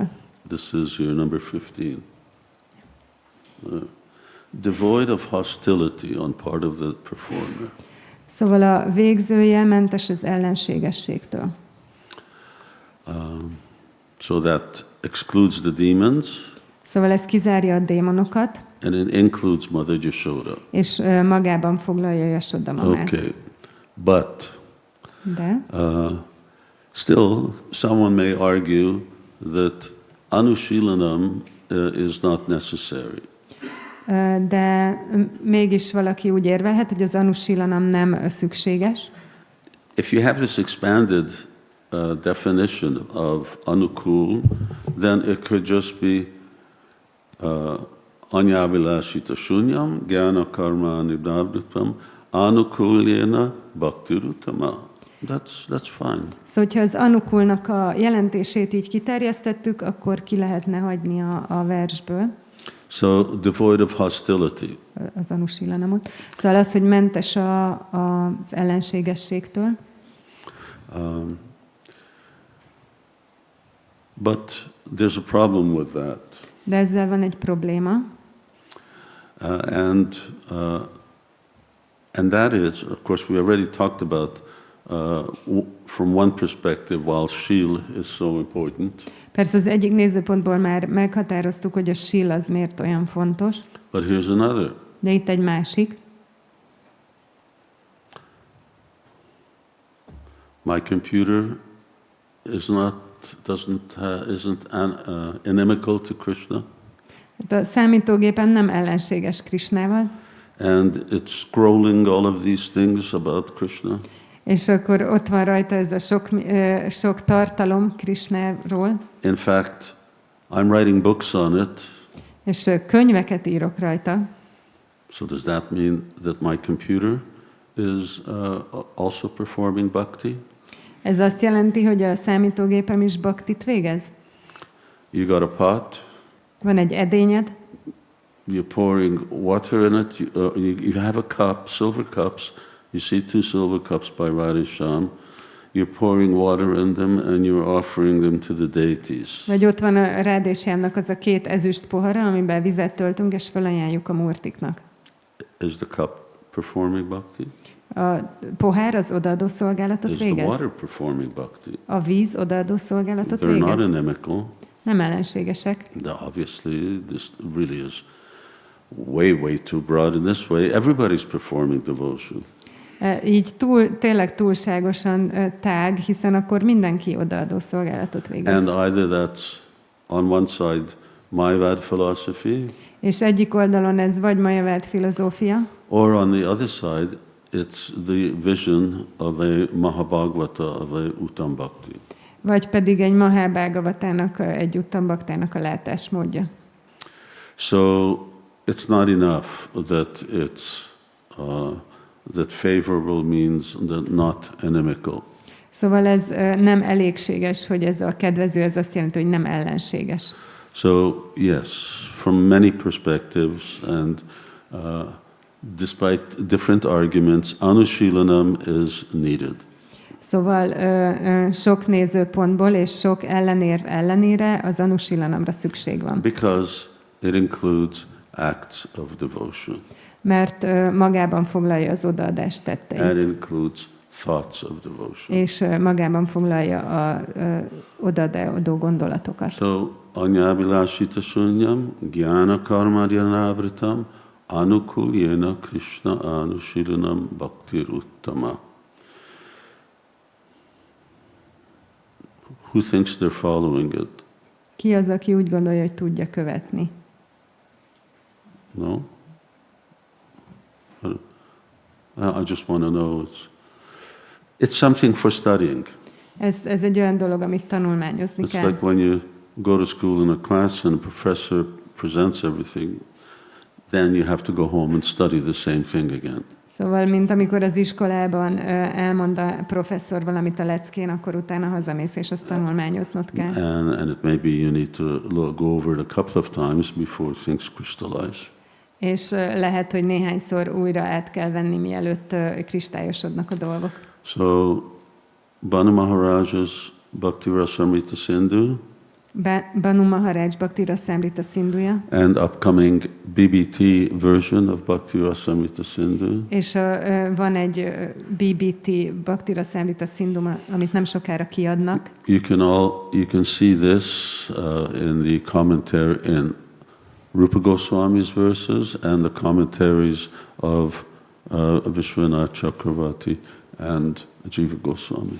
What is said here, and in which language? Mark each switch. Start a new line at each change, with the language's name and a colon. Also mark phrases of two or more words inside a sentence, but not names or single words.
English: This is your number 15. Devoid of hostility on part of the performer.
Hungarian: Szóval a végzője mentes az ellenségességtől.
English: So that excludes the demons.
Hungarian: Szóval ez kizárja a démonokat.
English: And it includes Mother Yashoda.
Hungarian: És magában foglalja Yashoda mamát.
English: Okay, but
Hungarian: De
English: still, someone may argue that Anushilanam is not necessary.
Hungarian: De mégis valaki úgy érvelhet, hogy az Anushilanam nem szükséges.
English: If you have this expanded definition of Anukul, then it could just be
Sanskrit: Anyavilashita Shunyam, Gyana Karma Nibdavdutam, Anukulyena Bhaktirutama.
English: That's fine.
Hungarian: Szóval, hogyha az anukulnak a jelentését így kiterjesztettük, akkor ki lehetne hagyni a versből.
English: So, devoid of hostility.
Hungarian: Az anusilanamot. Szóval az, hogy mentes az ellenségességtől.
English: But there's a problem with that.
Hungarian: De ezzel van egy probléma.
English: And that is, of course, we already talked about from one perspective, while Shil is so important.
Hungarian: Persze az egyik nézőpontból már meghatároztuk, hogy a Shil az miért olyan fontos.
English: But here's another.
Hungarian: De itt egy másik.
English: My computer isn't inimical to Krishna.
Hungarian: A számítógépem nem ellenséges Krishnával.
English: And it's scrolling all of these things about Krishna.
Hungarian: És akkor ott van rajta ez a sok tartalom Krishnáról.
English: In fact, I'm writing books on it.
Hungarian: És könyveket írok rajta.
English: So does that mean that my computer is also performing bhakti?
Hungarian: Ez azt jelenti, hogy a számítógépem is bhaktit végez?
English: You got a pot.
Hungarian: Van egy edényed.
English: You're pouring water in it. You have a cup, silver cups. You see 2 silver cups by Radhisham. You're pouring water in them and you're offering them to the deities.
Hungarian: Vagy ott van a Radhishamnak az a 2 ezüst pohara, amiben vizet töltünk, és felajánljuk a murtiknak.
English: Is the cup performing bhakti?
Hungarian: A pohár az odaadó szolgálatot
English: Is
Hungarian: végez?
English: the water performing bhakti?
Hungarian: A víz odaadó szolgálatot
English: They're not
Hungarian: végez?
English: inimical.
Hungarian: Nem ellenségesek.
English: Obviously, this really is way too broad in this way. Everybody's performing devotion.
Hungarian: Így tényleg túlságosan tág, hiszen akkor mindenki odaadó szolgálatot végez.
English: And either that's on one side Mayavad philosophy,
Hungarian: és egyik oldalon ez vagy Mayavad filozófia,
English: or on the other side it's the vision of a Mahabhagavata, of a Uttama-bhakti.
Hungarian: vagy pedig egy Mahabhagavatának, egy Uttama-bhaktának a látásmódja.
English: So it's not enough that that favorable means that not inimical.
Hungarian: Szóval ez nem elégséges, hogy ez a kedvező, ez azt jelenti, hogy nem ellenséges.
English: So yes, from many perspectives and despite different arguments, Anushilanam is needed.
Hungarian: Szóval sok nézőpontból és sok ellenérv ellenére az Anushilanamra szükség van.
English: Because it includes acts of devotion.
Hungarian: Mert magában foglalja az odaadás tetteit.
English: And it includes thoughts of devotion.
Hungarian: És magában foglalja a odaadó gondolatokat.
Sanskrit: So, anyabilashita sunyam, gyana karmadyanavritam, anukulyena Krishna anushilanam bhaktir uttama.
English: Who thinks they're following it?
Hungarian: Ki az, aki úgy gondolja, hogy tudja követni?
English: No? I just want to know. It's something for studying.
Hungarian: Ez egy olyan dolog, amit tanulmányozni
English: It's
Hungarian: kell.
English: like when you go to school in a class and a professor presents everything, then you have to go home and study the same thing again.
Hungarian: Szóval, mint amikor az iskolában elmond a professzor valamit a leckén, akkor utána hazamész, és azt tanulmányoznod kell.
English: And it may be you need to go over it a couple of times before things crystallize.
Hungarian: És lehet, hogy néhányszor újra át kell venni, mielőtt kristályosodnak a dolgok.
English: So, Banu Maharaj's Bhakti Rasamrita Sindhu
Hungarian: Banu Maharaj Bhakti Rasamrita Sindhuja,
English: and upcoming BBT version of Bhakti Rasamrita Sindhu.
Hungarian: És van egy BBT Bhakti Rasamrita Sindhu, amit nem sokára kiadnak.
English: You can see this in the commentary in Rupa Goswami's verses and the commentaries of Vishwanath Chakravarti and Jiva Goswami.